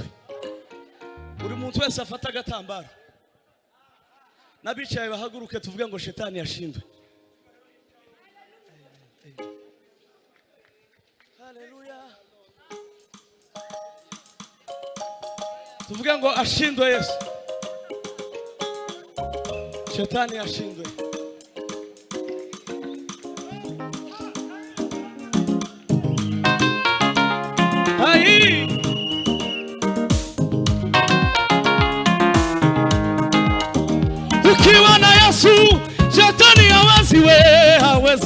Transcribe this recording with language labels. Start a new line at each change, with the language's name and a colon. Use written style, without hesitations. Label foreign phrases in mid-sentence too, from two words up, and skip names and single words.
Kinyarwanda: Buri muntu wese afata agatambaro. Nabicaye bahaguruke tuvuge ngo shetani yashindwe. Haleluya. Tuvuge ngo ashindwe Yesu. Shetani yashindwe.
Swahili: Ai Ukiwa na Yesu shetani hawezi hawezi.